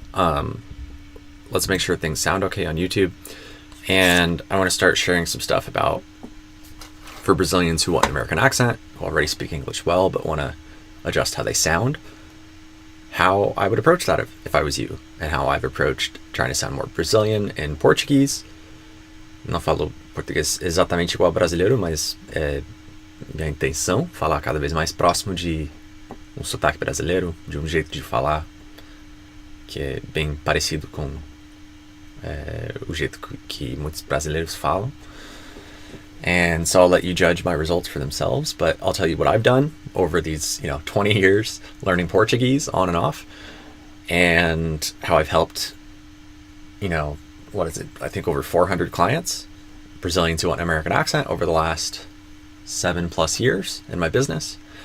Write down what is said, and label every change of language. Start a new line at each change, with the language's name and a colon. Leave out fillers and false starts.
English: Let's make sure things sound okay on YouTube. And I want to start sharing some stuff for Brazilians who want an American accent, who already speak English well, but want to adjust how they sound, how I would approach that if I was you, and how I've approached trying to sound more Brazilian in Portuguese.
Portuguese: Não falo português exatamente igual ao brasileiro, mas minha intenção falar cada vez mais próximo de um sotaque brasileiro, de um jeito de falar que é bem parecido com o jeito que muitos brasileiros falam.
English: And so I'll let you judge my results for themselves, but I'll tell you what I've done over these, 20 years learning Portuguese on and off, and how I've helped, I think over 400 clients, Brazilians who want an American accent, over the last 7+ years in my business.